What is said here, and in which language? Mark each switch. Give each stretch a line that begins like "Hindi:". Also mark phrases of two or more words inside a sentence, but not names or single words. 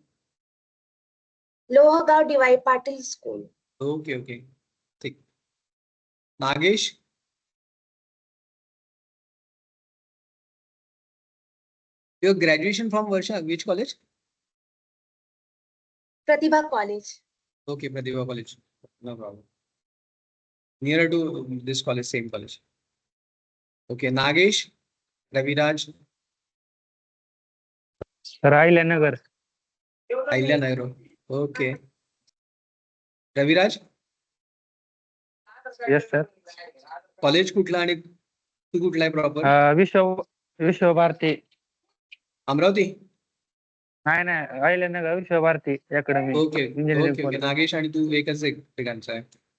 Marathi: लोहगाव DY पाटील स्कूल.
English: okay okay. ठीक. नागेश. Your graduation from वर्षा which college? प्रतिभा कॉलेज. Okay, Pratibha College. No problem. Nearer to this college, same college. Okay, Nagesh, Raviraj, राहिल्यानगर. Ailya Nairo. Okay. Raviraj, Yes sir.
Marathi: college कुठला आणि तू कुठला आहे प्रॉपर? विश्वभारती. अमरावती? नाही नाही, राहिल्यानगर विश्वभारती अकॅडमी ओके इंजिनिअरिंग
English: okay okay.
Marathi: कॉलेज. नागेश आणि तू एकच एक ठिकाणचा आहे.